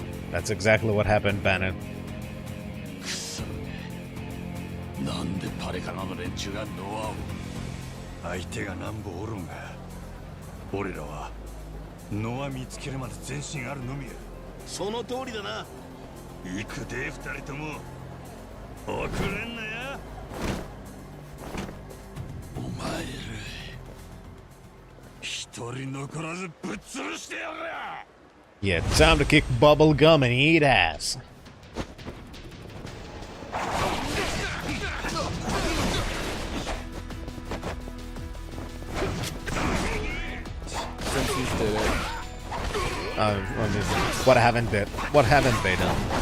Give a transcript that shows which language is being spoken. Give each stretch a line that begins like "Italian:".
English: That's exactly what happened, Banner.
Japanese: くそ。なんでパレカナの連中がノアを。相手が何歩おるんが、俺らはノア見つけるまで前進あるのみや。その通りだな。行くで2人とも。遅れんなや。お前ら一人残らずぶっ潰してやる。
English: Yeah, time to kick bubble gum and eat ass. Did it. I mean, what haven't they done?